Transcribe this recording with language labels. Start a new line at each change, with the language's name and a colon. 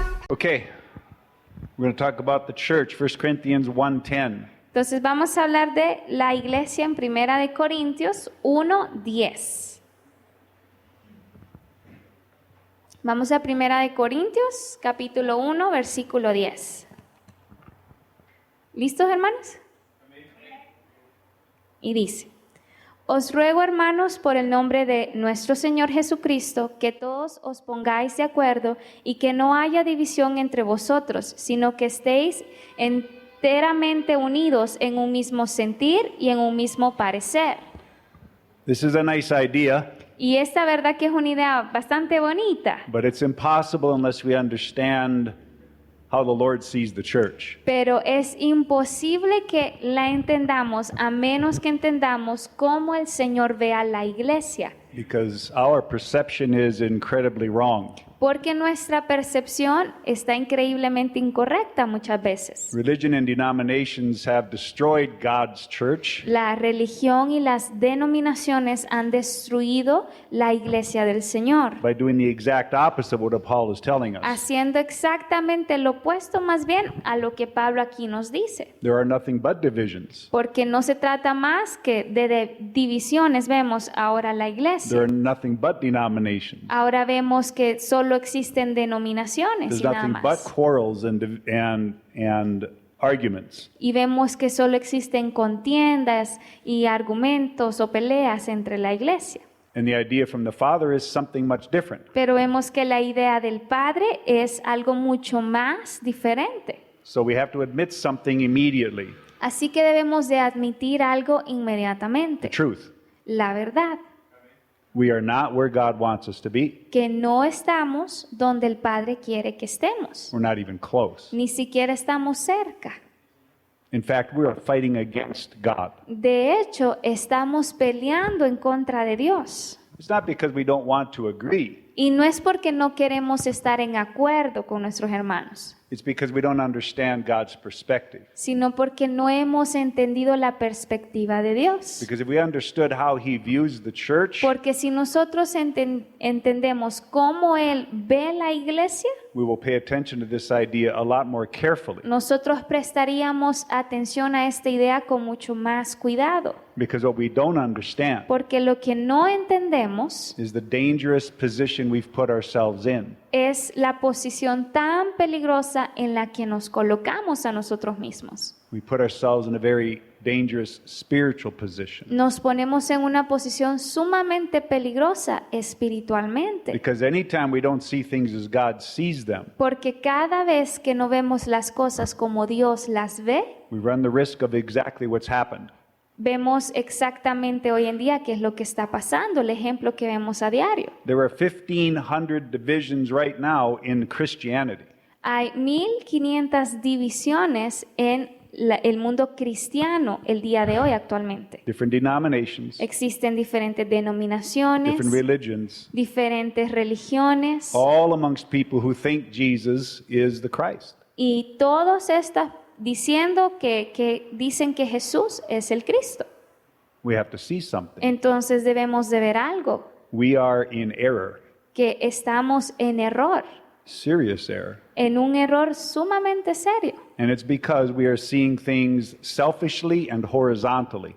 English: Okay, we're going to talk about the church, 1 Corinthians 1:10.
Spanish: Entonces vamos a hablar de la iglesia en Primera de Corintios 1:10. Vamos a Primera de Corintios, capítulo 1, versículo 10. ¿Listos, hermanos? Y dice: Os ruego, hermanos, por el nombre de nuestro Señor Jesucristo, que todos os pongáis de acuerdo y que no haya división entre vosotros, sino que estéis enteramente unidos en un mismo sentir y en un mismo parecer.
English: This is a nice idea,
Spanish: Y esta verdad que es una idea bastante bonita,
English: but it's impossible unless we understand how the Lord sees the church.
Spanish: pero es imposible que la entendamos a menos que entendamos cómo el Señor ve a la iglesia.
English: Because our perception is incredibly wrong.
Spanish: Porque nuestra percepción está increíblemente incorrecta muchas veces.
English: Religion and denominations have destroyed God's church,
Spanish: La religión y las denominaciones han destruido la iglesia del Señor,
English: by doing the exact opposite of what Paul is telling us.
Spanish: haciendo exactamente lo opuesto más bien a lo que Pablo aquí nos dice.
English: There are nothing but divisions.
Spanish: Porque no se trata más que de divisiones, vemos ahora la
English: There
Spanish: iglesia.
English: are nothing but denominations.
Spanish: Ahora vemos que solo existen denominaciones
English: There's
Spanish: y nada
English: nothing but
Spanish: más.
English: quarrels and arguments.
Spanish: Y vemos que solo existen contiendas y argumentos o peleas entre la iglesia.
English: And the idea from the Father is something much different.
Spanish: Pero vemos que la idea del Padre es algo mucho más diferente.
English: So we have to admit something immediately,
Spanish: Así que debemos de admitir algo
English: the
Spanish: inmediatamente,
English: truth.
Spanish: la verdad,
English: We are not where God wants us to be.
Spanish: que no estamos donde el Padre quiere que estemos.
English: We're not even close.
Spanish: Ni siquiera estamos cerca.
English: In fact, we are fighting against God.
Spanish: De hecho, estamos peleando en contra de Dios.
English: It's not because we don't want to agree.
Spanish: Y no es porque no queremos estar en acuerdo con nuestros hermanos,
English: It's because we don't understand God's perspective.
Spanish: sino porque no hemos entendido la perspectiva de Dios.
English: Because if we understood how He views the church,
Spanish: Porque si nosotros entendemos cómo Él ve la iglesia,
English: we will pay attention to this idea a lot more carefully.
Spanish: nosotros prestaríamos atención a esta idea con mucho más cuidado.
English: Because what we don't understand
Spanish: Porque lo que no entendemos
English: is the dangerous position we've put ourselves in.
Spanish: es la posición tan peligrosa en la que nos colocamos a nosotros mismos.
English: We put ourselves in a very dangerous spiritual position.
Spanish: Nos ponemos en una posición sumamente peligrosa espiritualmente.
English: Because anytime we don't see things as God sees them,
Spanish: Porque cada vez que no vemos las cosas como Dios las ve,
English: we run the risk of exactly what's happened.
Spanish: vemos exactamente hoy en día qué es lo que está pasando, el ejemplo que vemos a diario.
English: There are 1,500 divisions right now in Christianity.
Spanish: Hay 1500 divisiones en el mundo cristiano el día de hoy actualmente.
English: Different denominations,
Spanish: Existen diferentes denominaciones,
English: different religions,
Spanish: diferentes religiones
English: all amongst people who think Jesus is the Christ.
Spanish: y todos estas diciendo que dicen que Jesús es el Cristo.
English: We have to see something.
Spanish: Entonces debemos de ver algo,
English: We are in error,
Spanish: que estamos en error,
English: serious error.
Spanish: en un error sumamente serio.
English: And it's because we are seeing things selfishly and horizontally.